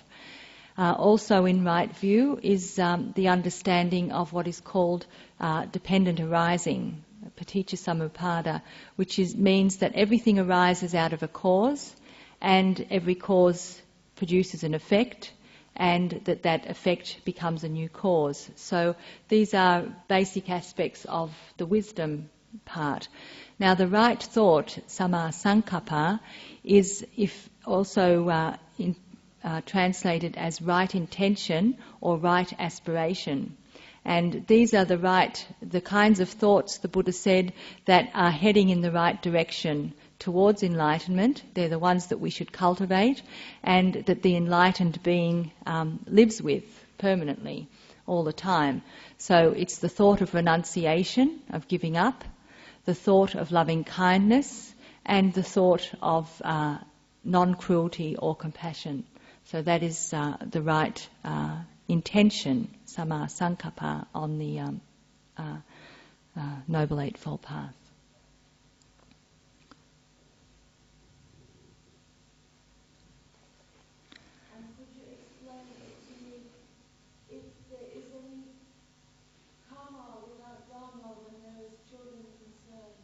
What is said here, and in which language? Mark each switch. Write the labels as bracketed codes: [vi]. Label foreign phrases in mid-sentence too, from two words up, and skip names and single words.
[en] Also in right view is the understanding of what is called dependent arising, [pi] paticca samuppada, [en] which means that everything arises out of a cause, and every cause produces an effect, and that effect becomes a new cause. So these are basic aspects of the wisdom part. Now the right thought, [pi] samma sankappa, [en] is also translated as right intention or right aspiration. And these are the kinds of thoughts, the Buddha said, that are heading in the right direction towards enlightenment. They're the ones that we should cultivate, and that the enlightened being lives with permanently all the time. So it's the thought of renunciation, of giving up, the thought of loving kindness, and the thought of non-cruelty or compassion. So that is the right intention, [pi] samma sankappa, [en] on the Noble Eightfold Path. And could you explain to me if there is any karma without Dharma when there is children concerned?